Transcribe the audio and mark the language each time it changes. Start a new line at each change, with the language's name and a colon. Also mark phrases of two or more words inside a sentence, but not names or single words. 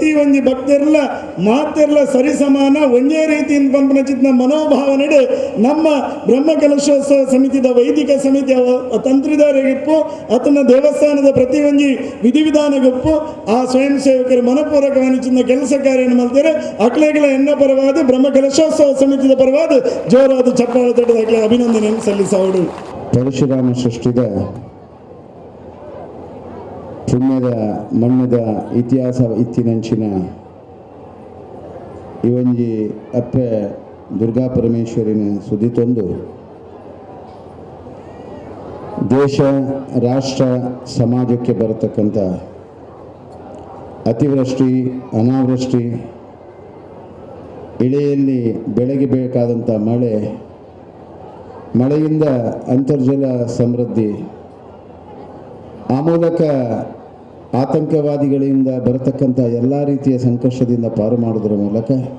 Tulu: ಒಂಜಿ ಭಕ್ತರೆಲ್ಲ ಮಾತೆಲ್ಲ ಸರಿಸಮಾನ ಒಂದೇ ರೀತಿಯಿಂದ ಪಂಪನಂಚಿತ್ನ ಮನೋಭಾವನೆಡೆ ನಮ್ಮ ಬ್ರಹ್ಮಕಲಶೋತ್ಸವ ಸಮಿತಿದ ವೈದಿಕ ಸಮಿತಿ ತಂತ್ರಿದಾರಿಗಿಪ್ಪು ಆತನ ದೇವಸ್ಥಾನದ ಪ್ರತಿ ಒಂಜಿ ವಿಧಿವಿಧಾನಗಿಪ್ಪು
Kannada: ಆ ಸ್ವಯಂ ಸೇವಕರು ಮನಪೂರ್ವಕವಾದ ಕೆಲಸ ಕಾರ್ಯ ಮಾಡ್ತಾರೆ
Tulu: ಅಕ್ಲೆಗಳ ಎನ್ನ ಪರವಾದ ಬ್ರಹ್ಮಕಲಶೋತ್ಸವ ಸಮಿತಿದ ಪರವಾದ ಜೋರಾದ ಚಪ್ಪಾಳ ತಟ್ಟದ ಅಕ್ಲೆ ಅಭಿನಂದನೆಯನ್ನು ಸಲ್ಲಿಸೋಡು. ಪರಶುರಾಮ ಸೃಷ್ಟಿದ ಪುಣ್ಯದ ಮಣ್ಣದ ಇತಿಹಾಸ ಇತ್ತಿನಂಚಿನ ಇವೊಂಜಿ ಅಪ್ಪೆ ದುರ್ಗಾ ಪರಮೇಶ್ವರಿನ ಸುದ್ದಿ ತಂದು
Kannada: ದೇಶ ರಾಷ್ಟ್ರ ಸಮಾಜಕ್ಕೆ ಬರತಕ್ಕಂಥ ಅತಿವೃಷ್ಟಿ ಅನಾವೃಷ್ಟಿ ಇಳೆಯಲ್ಲಿ ಬೆಳೆಗೆ ಬೇಕಾದಂಥ ಮಳೆಯಿಂದ ಅಂತರ್ಜಲ ಸಮೃದ್ಧಿ ಆ ಮೂಲಕ ಆತಂಕವಾದಿಗಳಿಂದ ಬರತಕ್ಕಂಥ ಎಲ್ಲ ರೀತಿಯ ಸಂಕಷ್ಟದಿಂದ ಪಾರು ಮಾಡುವುದರ ಮೂಲಕ